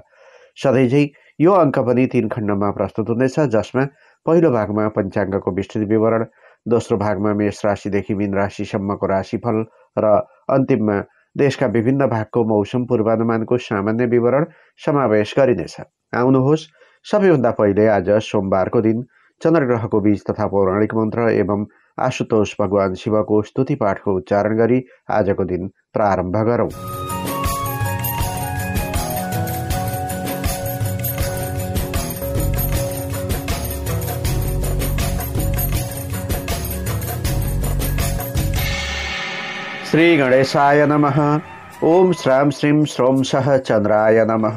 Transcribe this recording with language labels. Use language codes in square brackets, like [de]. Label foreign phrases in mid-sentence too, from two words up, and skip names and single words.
[ne] सधैँझै यो अङ्क पनि 3 खण्डमा प्रस्तुत हुनेछ, जसमा पहिलो भागमा पञ्चाङ्गको विस्तृत विवरण, दोस्रो भागमा मेष राशिदेखि मीन राशिसम्मको राशिफल र अन्तिममा देशका विभिन्न भागको मौसम पूर्वानुमानको सामान्य विवरण समावेश गरिनेछ। आउनुहोस्, सबैभन्दा पहिले आज सोमबारको दिन चन्द्रग्रहको बीज तथा पौराणिक मन्त्र एवं आशुतोष भगवान शिवको स्तुति पाठको उच्चारण गरी आजको दिन प्रारम्भ गरौँ। [sa] श्री गणेशाय नमः। ओम श्राम श्रीं श्रोम सह चंद्राय नमः।